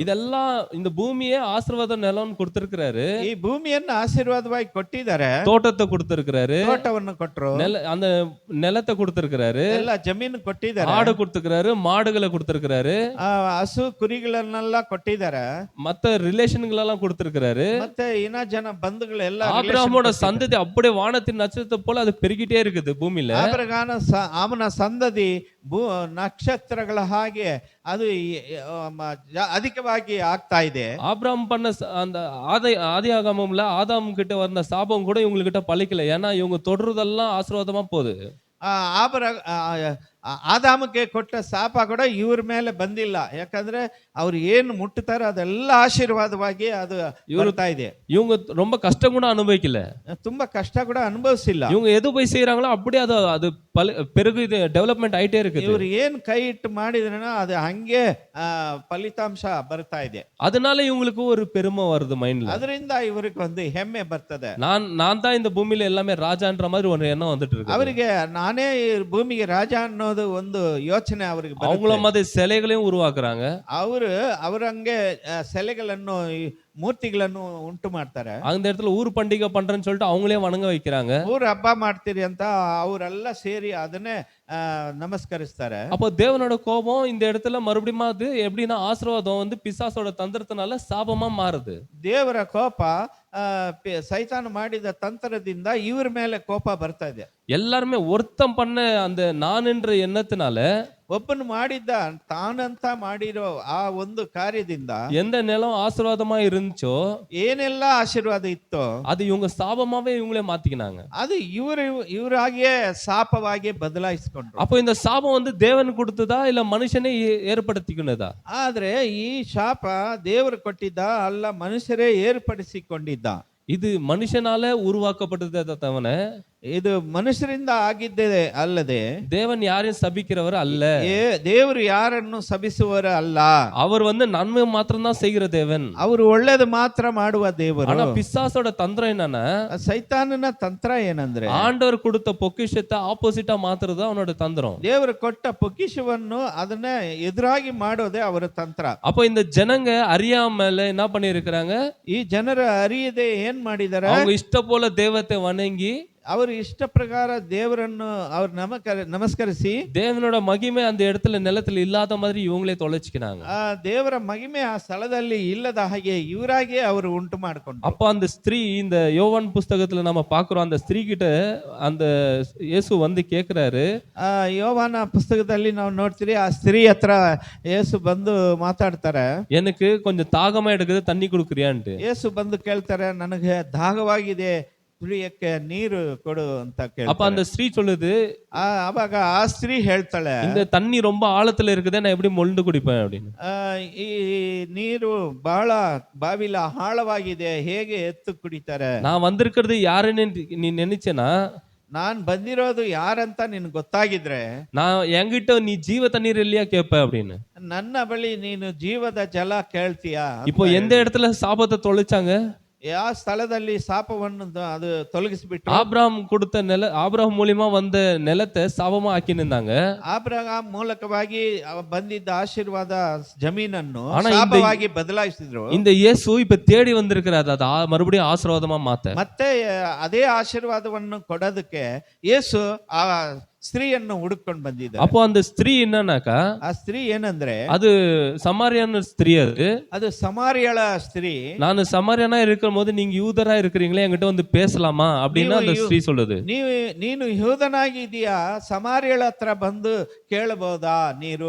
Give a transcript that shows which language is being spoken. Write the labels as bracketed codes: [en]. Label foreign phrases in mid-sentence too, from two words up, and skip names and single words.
[ta] இதெல்லாம் இந்த பூமியே ஆசீர்வாத நிலம்னு கொடுத்திருக்கிறாரு. [kn] ಈ ಭೂಮಿಯನ್ನು ಆಶೀರ್ವಾದವಾಗಿ ಕೊಟ್ಟಿದ್ದಾರೆ. [ta] தோட்டத்தை கொடுத்திருக்கிறாரு, [kn] ತೋಟವನ್ನು ಕೊಟ್ರು, [ta] அந்த நிலத்தை கொடுத்திருக்கிறாரு, [kn] ಎಲ್ಲ ಜಮೀನು ಕೊಟ್ಟಿದ್ದಾರೆ, [ta] ஆடு கொடுத்திருக்கிறாரு, மாடுகளை கொடுத்திருக்கிறாரு, [kn] ಹಸು ಕುರಿಗಳನ್ನೆಲ್ಲ ಕೊಟ್ಟಿದ್ದಾರೆ, [ta] மத்த ரிலேஷன்களெல்லாம் கொடுத்திருக்கிறாரு. [kn] ಮತ್ತೆ ಇನ್ನ ಜನ ಬಂಧುಗಳೆಲ್ಲ [ta] ஆபிரகாமோட சந்ததி அப்படியே வானத்தின் நட்சத்திரத்தை போல அது பெருகிட்டே இருக்குது பூமியில. [kn] ಅವನ ಸಂದದಿ ನಕ್ಷತ್ರಗಳ ಹಾಗೆ ಅದು ಅಧಿಕವಾಗಿ ಆಗ್ತಾ ಇದೆ. [ta] ஆபிரகாம் பண்ண அந்த ஆதியாகமம்ல ஆதாம் கிட்ட வந்த சாபம் கூட இவங்க கிட்ட பழிக்கல. ஏன்னா இவங்க தொடர்றதெல்லாம் ஆசீர்வாதமா போகுது. [kn] ಆದಾಮಕ್ಕೆ ಕೊಟ್ಟ ಶಾಪ ಕೂಡ ಇವ್ರ ಮೇಲೆ ಬಂದಿಲ್ಲ. ಯಾಕಂದ್ರೆ ಅವ್ರು ಏನು ಮುಟ್ಟುತ್ತಾರೋ ಅದೆಲ್ಲ ಆಶೀರ್ವಾದವಾಗಿ ಅದು ಬರ್ತಾ ಇದೆ. [ta] இவங்க ரொம்ப கஷ்டம் கூட அனுபவிக்கல, [kn] ತುಂಬಾ ಕಷ್ಟ ಕೂಡ ಅನುಭವಿಸಿಲ್ಲ. [ta] இவங்க எது போய் செய்யறாங்களோ அப்படியே அது பெருகு [kn] ಡೆವಲಪ್ಮೆಂಟ್ ಆಯ್ತೇ [ta] இருக்குது. [kn] ಇವ್ರು ಏನ್ ಕೈ ಇಟ್ಟು ಮಾಡಿದ್ರೇನೋ ಅದು ಹಂಗೆ ಫಲಿತಾಂಶ ಬರ್ತಾ ಇದೆ. [ta] அதனால இவங்களுக்கு ஒரு பெருமை வருது மைண்ட்ல. [kn] ಅದರಿಂದ ಇವರಿಗೆ ಒಂದು ಹೆಮ್ಮೆ ಬರ್ತದೆ. [ta] நான் தான் இந்த பூமியில எல்லாமே ராஜான்ற மாதிரி ஒரு எண்ணம் வந்துட்டு இருக்கு [kn] ಅವರಿಗೆ. ನಾನೇ ಈ ಭೂಮಿಗೆ ರಾಜ ಅನ್ನೋದು ಒಂದು ಯೋಚನೆ ಅವರಿಗೆ ಬರುತ್ತೆ. [ta] அவங்கள மாதிரி சிலைகளையும் உருவாக்குறாங்க. [kn] ಅವರಂಗೆ ಸೆಲೆಗಳನ್ನು ಮೂರ್ತಿಗಳನ್ನು ಉಂಟು ಮಾಡ್ತಾರೆ. [ta] அந்த இடத்துல ஊர் பண்டிகை பண்றேன்னு சொல்லிட்டு அவங்களே வணங்க வைக்கிறாங்க. [kn] ಊರು ಹಬ್ಬ ಮಾಡ್ತೀರಿ ಅಂತ ಅವರೆಲ್ಲ ಸೇರಿ ಅದನ್ನೇ நமஸ்கரிஸ்தாரு. [ta] அப்போ தேவனோட கோபம் இந்த இடத்துல மறுபடியும் அது எப்படின்னா ஆசீர்வாதம் வந்து பிசாசோட தந்திரத்தினால சாபமா மாறுது. [kn] ದೇವರ ಕೋಪ ಸೈತಾನ ಮಾಡಿದ ತಂತ್ರದಿಂದ ಇವ್ರ ಮೇಲೆ ಕೋಪ ಬರ್ತಾ ಇದೆ. [ta] எல்லாருமே ஒருத்தம் பண்ண அந்த நான் என்ற எண்ணத்தினால, [kn] ಒಬ್ಬನು ಮಾಡಿದ್ದ ತಾನಂತ ಮಾಡಿರೋ ಆ ಒಂದು ಕಾರ್ಯದಿಂದ [ta] எந்த நிலம் ஆசீர்வாதமா இருந்துச்சோ, [kn] ಏನೆಲ್ಲ ಆಶೀರ್ವಾದ ಇತ್ತೋ [ta] அது இவங்க சாபமாவே இவங்களே மாத்திக்கினாங்க. [kn] ಅದು ಇವರಾಗಿಯೇ ಶಾಪವಾಗಿ ಬದಲಾಯಿಸಿಕೊಂಡ್ರು. [ta] அப்போ இந்த சாபம் வந்து தேவன் கொடுத்ததா இல்ல மனுஷனே ஏற்படுத்திக்கினதா? [kn] ಆದ್ರೆ ಈ ಶಾಪ ದೇವರು ಕೊಟ್ಟಿದ್ದ ಅಲ್ಲ, ಮನುಷ್ಯರೇ ಏರ್ಪಡಿಸಿಕೊಂಡಿದ್ದ. [ta] இது ಮನುಷ್ಯனால உருவாக்கப்பட்டதே தவிர [kn] ಇದು ಮನುಷ್ಯರಿಂದ ಆಗಿದ್ದೇ ಅಲ್ಲದೆ [ta] தேவன் யாரையும் சபிக்கிறவர் அல்ல. [kn] ದೇವರು ಯಾರನ್ನು ಸಭಿಸುವವರು ಅಲ್ಲ. [ta] அவர் வந்து நன்மை மாத்திரம் தான் செய்கிற தேவன். [kn] ಅವರು ಒಳ್ಳೇದು ಮಾತ್ರ ಮಾಡುವ ದೇವರು. [ta] ஆனா பிசாசோட தந்திரம் என்னன்னா, [kn] ಸೈತಾನನ ತಂತ್ರ ಏನಂದ್ರೆ [ta] ஆண்டவர் கொடுத்த பொக்கிஷத்தை ஆப்போசிட்டா மாத்துறது அவனோட தந்திரம். [kn] ದೇವರು ಕೊಟ್ಟ பொக்கிஷವನ್ನು ಅದನ್ನ ಎದುರಾಗಿ ಮಾಡೋದೇ ಅವರ ತಂತ್ರ. [ta] அப்போ இந்த ஜனங்க அறியாமல என்ன பண்ணி இருக்கிறாங்க, [kn] ಈ ಜನರ ಅರಿಯದೆ ಏನ್ ಮಾಡಿದಾರೆ, [ta] அவங்க ಇಷ್ಟ போல தெய்வத்தை வணங்கி [kn] ಅವರು ಇಷ್ಟ ಪ್ರಕಾರ ದೇವರನ್ನು ಅವ್ರು ನಮಸ್ಕರಿಸಿ [ta] தேவனோட மகிமை அந்த இடத்துல நிலத்துல இல்லாத மாதிரி இவங்களே தொலைச்சிக்கினாங்க. [kn] ಆ ದೇವರ ಮಹಿಮೆ ಆ ಸ್ಥಳದಲ್ಲಿ ಇಲ್ಲದ ಹಾಗೆ ಇವರಾಗೆ ಅವರು ಉಂಟು ಮಾಡಿಕೊಂಡ್ರು. [ta] அப்போ அந்த ஸ்திரீ, இந்த யோவான் புஸ்தகத்துல நம்ம பாக்குறோம், அந்த ஸ்திரீ கிட்ட அந்த இயேசு வந்து கேக்குறாரு. [kn] ಯೋವಾನ ಪುಸ್ತಕದಲ್ಲಿ ನಾವು ನೋಡ್ತೀರಿ, ಆ ಸ್ತ್ರೀ ಹತ್ರ ಯೇಸು ಬಂದು ಮಾತಾಡ್ತಾರೆ, [ta] எனக்கு கொஞ்சம் தாகமா எடுக்குது, தண்ணி குடுக்குறியான்ட்டு. [kn] ಯೇಸು ಬಂದು ಕೇಳ್ತಾರೆ, ನನಗೆ ದಾಹವಾಗಿದೆ, ಕುಡಿಯಕ್ಕೆ ನೀರು ಕೊಡು ಅಂತ [ta] அப்ப [kn] ಕೇಳ್ತಾರೆ. [ta] அந்த ஸ்திரீ சொல்லுது, [kn] ಅವಾಗ ಆ ಸ್ತ್ರೀ ಹೇಳ್ತಾಳೆ, [ta] இந்த தண்ணி ரொம்ப ஆழத்துல இருக்குதே, நான் எப்படி மொண்டு குடிப்பேன் அப்படின்னு. [kn] ಈ ನೀರು ಬಹಳ ಬಾವಿಲ ಆಳವಾಗಿದೆ, ಹೇಗೆ ಎತ್ತು ಕುಡಿತಾರೆ? [ta] நான் வந்திருக்கிறது யாருன்னு நீ நினைச்சேனா, [kn] ನಾನ್ ಬಂದಿರೋದು ಯಾರಂತ ನಿನ್ ಗೊತ್ತಾಗಿದ್ರೆ [ta] நான் என்கிட்ட நீ ஜீவ தண்ணீர் இல்லையா கேப்ப அப்படின்னு. [kn] ನನ್ನ ಬಳಿ ನೀನು ಜೀವದ ಜಲ ಕೇಳ್ತೀಯಾ? [ta] இப்போ எந்த இடத்துல சாபத்தை தொலைச்சாங்க? [kn] ಯಾವ ಸ್ಥಳದಲ್ಲಿ ಶಾಪವನ್ನು ಅದು ತೊಲಗಿಸಿಬಿಟ್ಟು [ta] ஆபிரகாம் கொடுத்த ஆபிரகாம் மூலியமா வந்த நிலத்தை சாபமா ஆக்கினிருந்தாங்க. [kn] ಆಬ್ರಹಾಂ ಮೂಲಕವಾಗಿ ಬಂದಿದ್ದ ಆಶೀರ್ವಾದ ಜಮೀನನ್ನು ಶಾಪವಾಗಿ ಬದಲಾಯಿಸಿದ್ರು. [ta] இந்த இயேசு இப்ப தேடி வந்திருக்கிறார், அது மறுபடியும் ஆசீர்வாதமா மாத்த. [kn] ಮತ್ತೆ ಅದೇ ಆಶೀರ್ವಾದವನ್ನು ಕೊಡೋದಕ್ಕೆ ಯೇಸು ಆ ಸ್ತ್ರೀಯನ್ನು ಹುಡುಕೊಂಡು ಬಂದಿದ್ದಾರೆ. [ta] அப்போ அந்த ஸ்திரீ என்னன்னாக்கா, [kn] ಆ ಸ್ತ್ರೀ ಏನಂದ್ರೆ [ta] அது சமாரியான ஸ்திரீ. [kn] ಅದು ಸಮಾರಿಯಳ ಸ್ತ್ರೀ. [ta] நான் சமாரியானா இருக்கும் போது நீங்க யூதரா இருக்கிறீங்களே, என்கிட்ட வந்து பேசலாமா அப்படின்னு அந்த ஸ்திரீ சொல்லுது. [kn] ನೀನು ಯೂದನಾಗಿದೀಯಾ, ಸಮಾರಿಯಳ ಹತ್ರ ಬಂದು ಕೇಳಬಹುದಾ ನೀರು